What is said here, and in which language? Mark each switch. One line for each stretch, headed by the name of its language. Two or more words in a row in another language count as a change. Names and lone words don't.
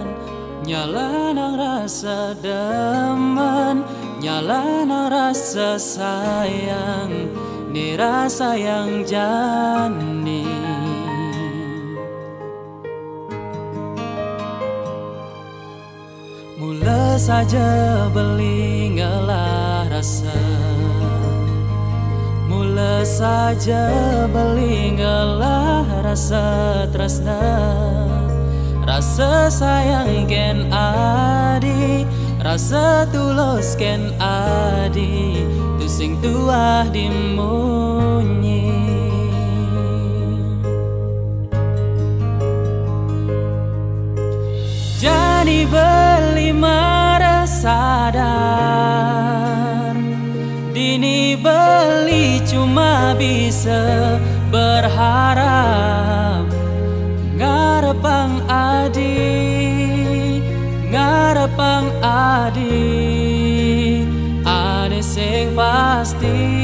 Balinese: Nyala nang rasa demen, nyala nang rasa sayang, ni rasa yang jani. Mula saja beli ngalah rasa, mula saja beli ngalah rasa tresna. Rasa sayang ken adi, rasa tulus ken adi, tu sing tuah dimunyi. Jadi beli marah sadar, dini beli
Indonesian: cuma bisa berharap.
Balinese: Ngarepang adi, ngarepang adi, ane sing pasti.